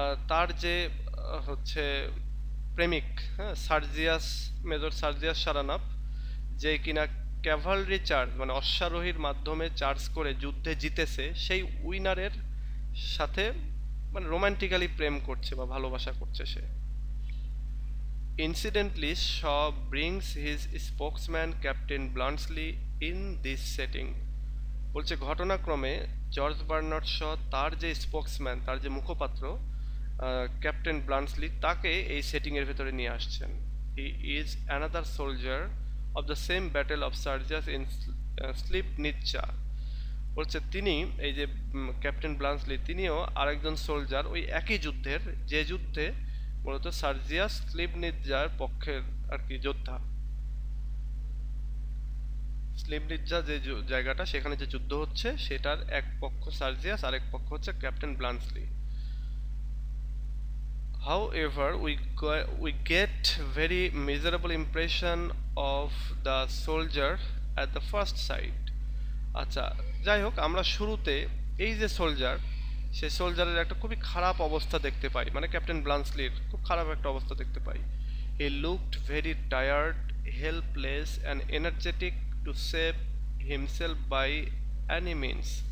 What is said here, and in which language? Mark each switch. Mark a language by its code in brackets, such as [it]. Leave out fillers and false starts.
[bn] তার যে হচ্ছে প্রেমিক, হ্যাঁ, সার্জিয়াস, মেজর সার্জিয়াস সারানাফ, যে কিনা ক্যাভালরি চার্জ মানে অশ্বারোহীর মাধ্যমে চার্জ করে যুদ্ধে জিতেছে, সেই উইনারের সাথে মানে রোমান্টিক্যালি প্রেম করছে বা ভালোবাসা করছে সে। [en] Incidentally, Shaw brings his spokesman Captain Bluntschli in this setting. [bn] বলছে ঘটনাক্রমে জর্জ বার্নার্ড শ তার যে স্পোক্সম্যান, তার যে মুখপাত্র ক্যাপ্টেন ব্লান্টসলি, তাকে এই সেটিং এর ভেতরে নিয়ে আসছেন। [en] He is another soldier of the same battle of সার্জিয়াস in স্লিপনিৎজা। [bn] বলছে তিনি, এই যে ক্যাপ্টেন ব্লান্টসলি, তিনিও আরেকজন সোলজার ওই একই যুদ্ধের, যে যুদ্ধে মূলত সার্জিয়াস স্লিপনিৎজার পক্ষের আর কি যোদ্ধা। স্লিপনিৎজা যে জায়গাটা, সেখানে যে যুদ্ধ হচ্ছে সেটার এক পক্ষ সার্জিয়াস, আরেক পক্ষ হচ্ছে captain ব্লান্টসলি। [en] However, we get very miserable impression of the soldier at the first sight. [bn] আচ্ছা, যাই হোক, আমরা শুরুতে এই যে সোলজার, সেই সোলজারের একটা খুবই খারাপ অবস্থা দেখতে পাই, মানে ক্যাপ্টেন ব্লান্টসলির খুব খারাপ একটা অবস্থা দেখতে পাই। [en] He looked very tired, helpless and energetic to save himself by any means.